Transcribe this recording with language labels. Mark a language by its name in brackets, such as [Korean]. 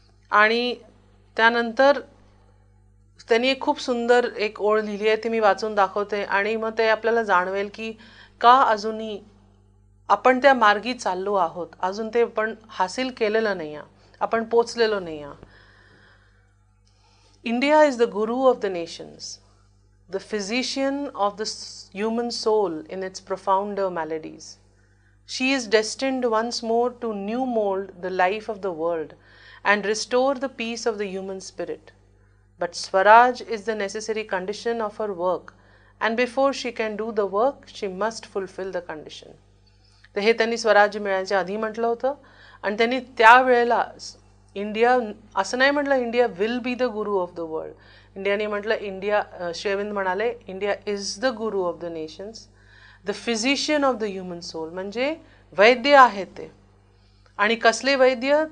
[Marathi] आणि त्यानंतर त्यांनी एक खूप सुंदर एक ओळ लिहिली आहे, ती मी वाचून दाखवते आणि मग ते आपल्याला जाणवेल की का अजूनही आपण त्या मार्गी चाललो आहोत, अजून ते आपण हासिल केलेलं नाही आहे, आपण पोचलेलो नाही आहे. [English] India is the guru of the nations, the physician of the human soul in its profounder maladies. She is destined once more to new mold the life of the world and restore the peace of the human spirit. But Swaraj is the necessary condition of her work, and before she can do the work, she must fulfill the condition. [Marathi] तर हे त्यांनी स्वराज्य मिळायच्या आधी म्हटलं होतं आणि त्यांनी त्यावेळेला इंडिया असं नाही म्हटलं [English] India will be the guru of the world. [Marathi] इंडियाने म्हटलं इंडिया, श्री अरविंद म्हणाले [English] India is the guru of the nations, the physician of the human soul. [Marathi] म्हणजे वैद्य आहेत ते. आणि कसले वैद्य?